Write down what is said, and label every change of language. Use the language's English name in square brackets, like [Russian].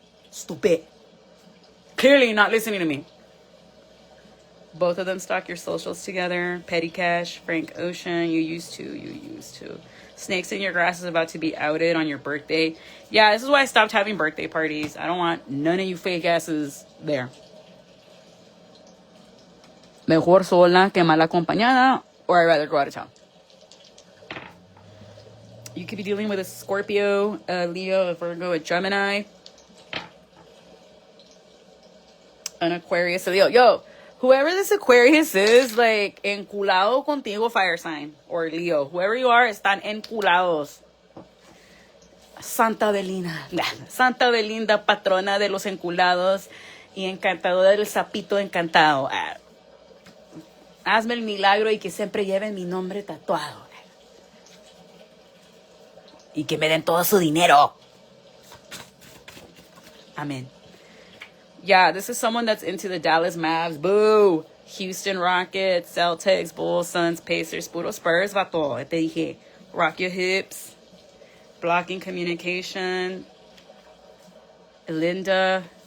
[English] Stupid. Clearly not listening to me. Both of them stalk your socials together. Petty Cash, Frank Ocean. You used to. Snakes in your grass is about to be outed on your birthday. Yeah, this is why I stopped having birthday parties. I don't want none of you fake asses there. [Spanish] Mejor sola que mal acompañada. [English] Or I'd rather go out of town. You could be dealing with a Scorpio, a Leo, a Virgo, a Gemini. An Aquarius, a Leo. Yo, whoever this Aquarius is, like, [Spanish] enculado contigo, [English] fire sign. Or Leo. Whoever you are, [Spanish] están enculados. Santa Belinda, patrona de los enculados y encantadora del sapito encantado. Hazme el milagro y que siempre lleven mi nombre tatuado. Y que me den todo su dinero. Amen. [English] Yeah, this is someone that's into the Dallas Mavs. Boo. Houston Rockets, Celtics, Bulls, Suns, Pacers, [Spanish] puro Spurs, vato. Te dije, [English] rock your hips. Blocking communication. Linda.